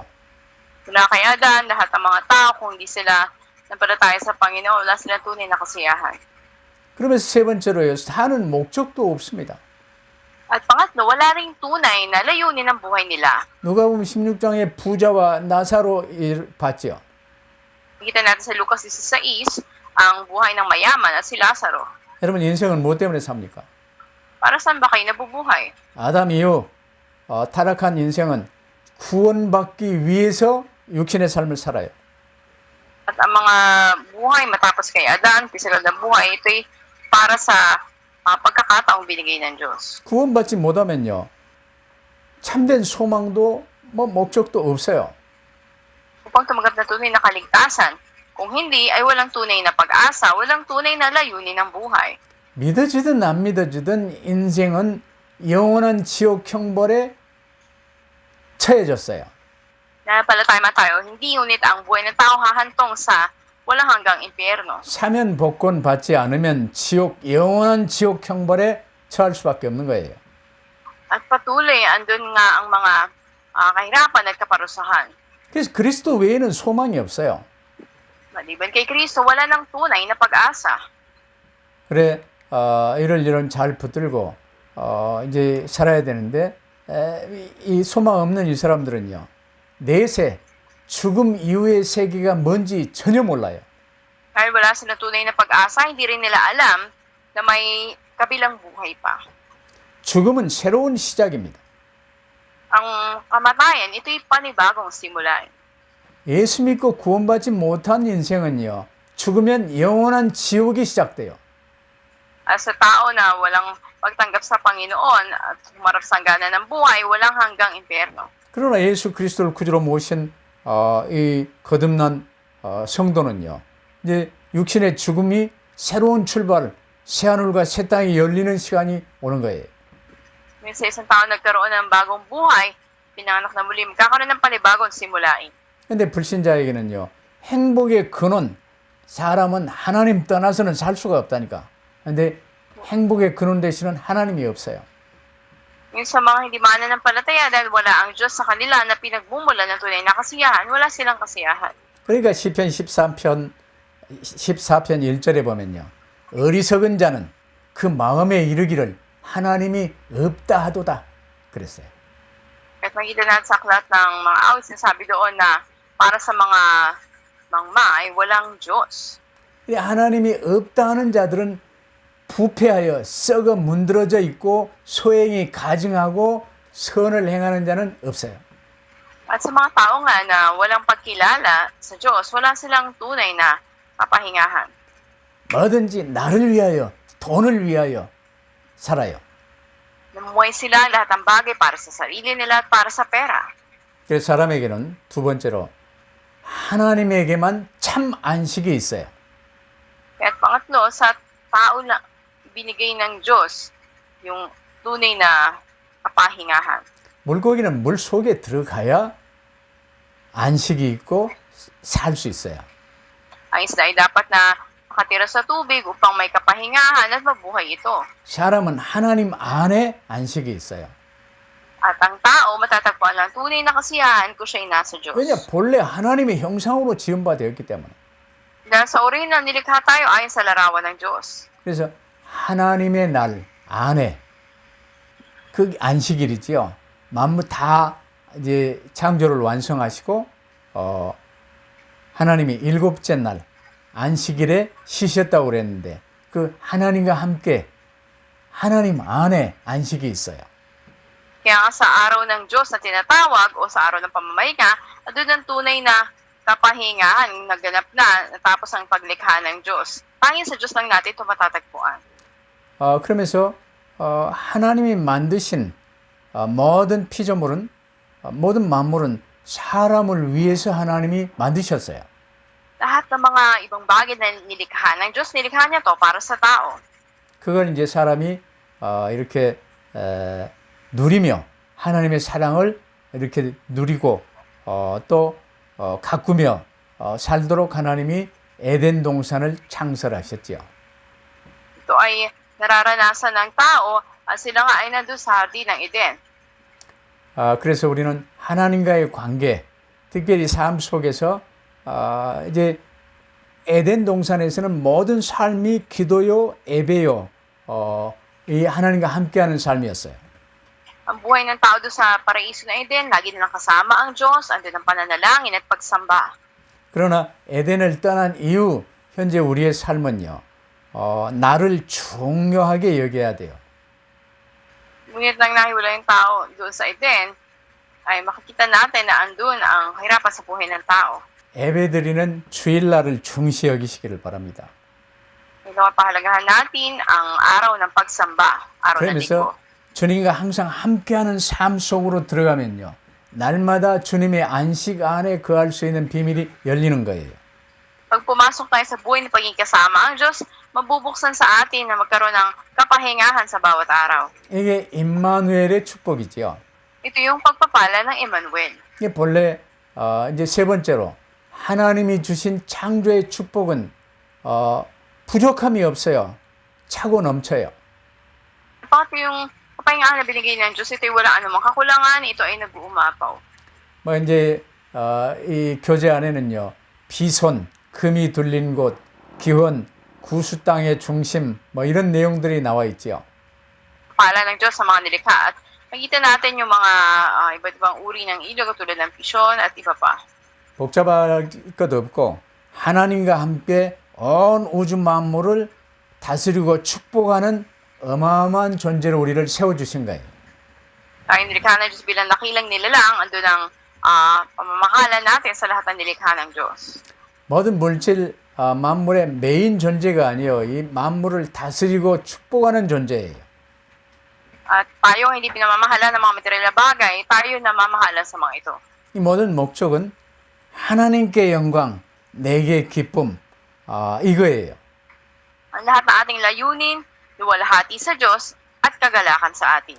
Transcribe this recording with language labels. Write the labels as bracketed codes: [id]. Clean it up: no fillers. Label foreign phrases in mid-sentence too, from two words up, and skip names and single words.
[tl] Mula kay Adan, lahat ng mga tao, kung hindi sila napalataya sa Panginoon, wala silang tunay na kasiyahan. [ko] 그러면서 세 번째로요, 사는 목적도 없습니다. [tl] At pangatlo, wala ring tunay na layunin ng buhay nila. [ko] 누가복음 16장에 부자와 나사로 봤죠. [tl] Nakita natin sa Lucas 16, ang buhay ng mayaman at si Lazaro. [ko] 여러분 인생은 뭐 때문에 삽니까? [tl] Para saan ba kayo nabubuhay? [ko] 아담 이후 타락한 인생은 구원받기 위해서 육신의 삶을 살아요. [tl] At ang mga buhay matapos kay Adan, pisikal na buhay, ito'y para sa pagkakataong binigay ng Diyos. [ko] 구원받지 못하면요, 참된 소망도 뭐 목적도 없어요. [tl] Upang tumanggap na tunay na kaligtasan, kung hindi ay walang tunay na pag-asa, walang tunay na layunin ng buhay. [ko] 믿어지든 안 믿어지든 인생은 영원한 지옥 형벌에 처해졌어요. [tl] Napalataya man tayo, hindi ngunit ang buhay ng tao hahantong sa walang hanggang impyerno. [ko] 사면 복권 받지 않으면 영원한 지옥 형벌에 처할 수밖에 없는 거예요. [tl] At patuloy, andun nga ang mga kahirapan at kaparusahan. [ko] 그래서 그리스도 외에는 소망이 없어요. [tl] Maliban kay Kristo, wala nang tunay na pag-asa. [ko] 그래, 이런 잘 붙들고 이제 살아야 되는데 이 소망 없는 이 사람들은요, 내세 죽음 이후의 세계가 뭔지 전혀 몰라요. [tl] Dahil wala silang tunay na pag-asa, hindi rin nila alam na may kabilang buhay pa. [ko] 죽음은 새로운 시작입니다. [tl] Ang kamatayan, ito'y panibagong simula. [ko] 예수 믿고 구원받지 못한 인생은요, 죽으면 영원한 지옥이 시작돼요. [tl] Sa tao na walang pagtanggap sa Panginoon at humarap sa hangganan ng buhay, walang hanggang impyerno. [ko] 그러나 예수 그리스도를 구주로 모신 이 거듭난 성도는요, 이제 육신의 죽음이 새로운 출발, 새하늘과 새 땅이 열리는 시간이 오는 거예요. [tl] Sa isang tao nagkaroon ng bagong buhay, pinanganak na muli, magkakaroon ng panibagong simulain. [ko] 근데 불신자에게는요, 행복의 근원, 사람은 하나님 떠나서는 살 수가 없다니까. 근데 행복의 근원 대신은 하나님이 없어요. [tl] Yung sa mga hindi mananampalataya dahil wala ang Diyos sa kanila na pinagmumula ng tunay na kasiyahan, wala silang kasiyahan. [ko] 그러니까 시편 14편 1절에 보면요, 어리석은 자는 그 마음에 이르기를 하나님이 없다 하도다 그랬어요. [tl] At makita natin sa aklat ng mga awit, sinasabi doon na para sa mga mangma ay walang Diyos. [ko] 하나님이 없다 하는 자들은 부패하여 썩어 문드러져 있고 소행이 가증하고 선을 행하는 자는 없어요. [tl] At sa mga tao nga na walang pagkilala sa Diyos, wala silang tunay na kapahingahan. [ko] 뭐든지 나를 위하여, 돈을 위하여 살아요. [tl] Namuhay sila lahat ng bagay para sa sarili nila at para sa pera. [ko] 그래서 사람에게는 두 번째로 하나님에게만 참 안식이 있어요. [tl] At pangatlo, sa tao na binigay ng Diyos yung tunay na kapahingahan. [ko] 물고기는 물 속에 들어가야 안식이 있고 살 수 있어요. [tl] Ang isda ay dapat na makatira sa tubig upang may kapahingahan at mabuhay ito. [ko] 사람은 하나님 안에 안식이 있어요. [tl] At ang tao matatagpuan lang tunay na kasiyahan kung siya'y nasa Diyos. [ko] 왜냐? 본래 하나님의 형상으로 지음받았기 때문에. [tl] Dahil sa orihinal nilikha tayo ayon sa larawan ng Diyos. [ko] 그래서 하나님의 날 안에 그 안식일이지요. 만물 다 이제 창조를 완성하시고 하나님이 일곱째 날 안식일에 쉬셨다고 그랬는데 그 하나님과 함께 하나님 안에 안식이 있어요. [tl] Kaya nga sa araw ng Diyos na tinatawag o sa araw ng pamamahinga, doon ang tunay na kapahingahan naganap na natapos ang paglikha ng Diyos. Tanging sa Diyos lang natin ito matatagpuan. [ko] 그러면서 하나님이 만드신 모든 피조물은 모든 만물은 사람을 위해서 하나님이 만드셨어요. [tl] Lahat ng mga ibang bagay na nilikha ng Diyos, nilikha niya to para sa tao. [ko] 그걸 이제 사람이 이렇게 누리며 하나님의 사랑을 이렇게 누리고 또 가꾸며 살도록 하나님이 에덴 동산을 창설하셨지요. [tl] Ito ay nararanasan ng tao at sila nga ay nandun sa hardin ng Eden. [ko] 그래서 우리는 하나님과의 관계, 특별히 삶 속에서 이제 에덴 동산에서는 모든 삶이 기도요, 예배요, 이 하나님과 함께하는 삶이었어요. [tl] Ang buhay ng tao doon sa paraiso ng Eden, lagi nilang kasama ang Diyos, andun ang pananalangin at pagsamba. [ko] 그러나 에덴을 떠난 이후 현재 우리의 삶은요, 나를 중요하게 여겨야 돼요. [tl] Ngunit nang nahiwalay yung tao doon sa Eden, ay makikita natin na andun ang kahirapan sa buhay ng tao. [ko] 예배드리는 주일날을 중시 여기시기를 바랍니다. [tl] Ito pahalagahan natin ang araw ng pagsamba, araw ng linggo. [ko] 그러면서 주님과 항상 함께하는 삶 속으로 들어가면요, 날마다 주님의 안식 안에 거할 수 있는 비밀이 열리는 거예요. [tl] Pag pumasok tayo sa buhay ng pagiging kasama ang Diyos, mabubuksan sa atin na magkaroon ng kapahingahan sa bawat araw. [ko] 이게 임마누엘의 축복이지요. [tl] Ito yung pagpapala ng Emmanuel. [ko] 이게 본래 이제 세 번째로 하나님이 주신 창조의 축복은 부족함이 없어요. 차고 넘쳐요. [tl] Pati yung kapahingahan na binigay ng Diyos, ito'y wala anumang kakulangan, ito ay nag-uumapaw. [ko] 뭐 이제 이 교재 안에는요, 비손, 금이 둘린 곳, 기원, 구수 땅의 중심, 뭐 이런 내용들이 나와 있지요. [tl] Pala ng Diyos sa mga nilikha at makita natin yung mga iba't ibang uri ng ilog tulad ng pisyon at iba pa. [ko] 복잡할 것 없고 하나님과 함께 온 우주 만물을 다스리고 축복하는 어마어마한 존재로 우리를 세워주신 거예요. [tl] Tayo nilikha ng Diyos bilang nakilang nilalang, andun ang pamamahala natin sa lahat ng nilikha ng Diyos. [ko] 모든 물질 만물의 메인 존재가 아니요 이 만물을 다스리고 축복하는 존재예요. [tl] At tayo hindi pinamamahala ng mga material na bagay, tayo namamahala sa mga ito. [ko] 이 모든 목적은 하나님께 영광, 내게 기쁨 이거예요. [tl] Ang lahat ng ating layunin, luwalhati sa Diyos at kagalakan sa atin.